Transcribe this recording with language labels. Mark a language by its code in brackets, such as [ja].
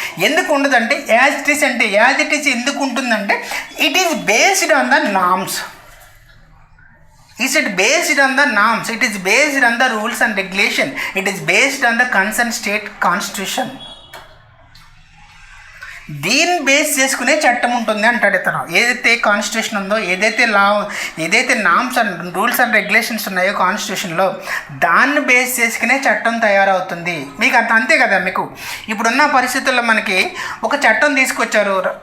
[te] ఎందుకు ఉండదంటే [en] as it is అంటే as it is [te] ఎందుకు ఉంటుందంటే [en] It is based on the norms. Is it based on the norms? It is based on the rules and regulation. It is based on the concerned state constitution. [te] దీన్ని base చేసుకునే చట్టం ఉంటుంది అంటాడు ఇతను. ఏదైతే constitution ఉందో, ఏదైతే norms and rules and regulations ఉన్నాయో కాన్స్టిట్యూషన్లో, దాన్ని బేస్ చేసుకునే చట్టం తయారవుతుంది. మీకు అంతే కదా. మీకు ఇప్పుడున్న పరిస్థితుల్లో మనకి ఒక చట్టం తీసుకొచ్చారు.